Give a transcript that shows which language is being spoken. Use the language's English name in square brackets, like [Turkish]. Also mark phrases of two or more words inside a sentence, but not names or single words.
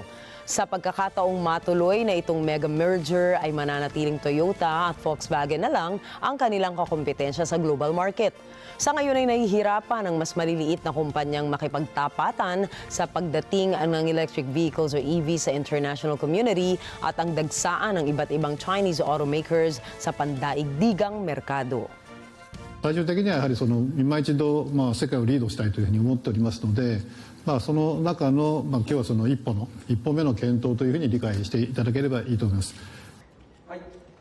[Filipino] Sa pagkakataong matuloy na itong mega merger ay mananatiling Toyota at Volkswagen na lang ang kanilang kakompetensya sa global market. Sa ngayon ay nahihirapan ang mas maliliit na kumpanyang makipagtapatan sa pagdating ng [English] electric vehicles [Filipino] o EV sa [English] international community [Filipino] at ang dagsaan ng iba't ibang [English] Chinese automakers [Filipino] sa pandaigdigang merkado. [Japanese] 最終的にはやはり今一度、世界をリードしたいというふうに思っておりますので、その中の、今日はその一歩目の検討というふうに理解していただければいいと思います。はい